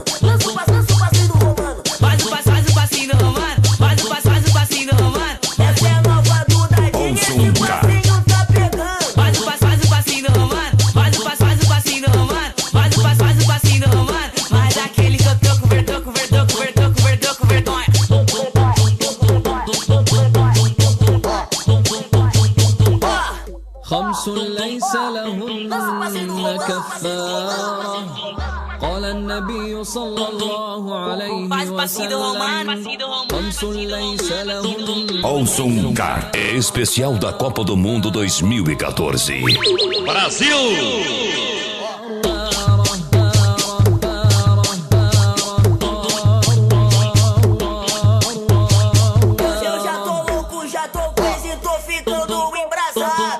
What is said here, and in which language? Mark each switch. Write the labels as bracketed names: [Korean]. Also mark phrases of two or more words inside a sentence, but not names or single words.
[Portuguese] Lança o passinho do Romano. Faz o passinho do Romano. Faz o passinho do Romano. Essa é a nova Dudadinha, esse passinho tá pegando. Faz o passinho do Romano. Faz o passinho do Romano. Faz o passinho do Romano. Mas aquele que eu tô com vergonha. [Arabic] خمس ليس لهن كفارة قال النبي صلى الله عليه وسلم خمس ليس لهن. [Portuguese] Olson Car, especial da Copa do Mundo 2014. Brasil! Eu já tô louco, já tô preso e tô ficando embrasado.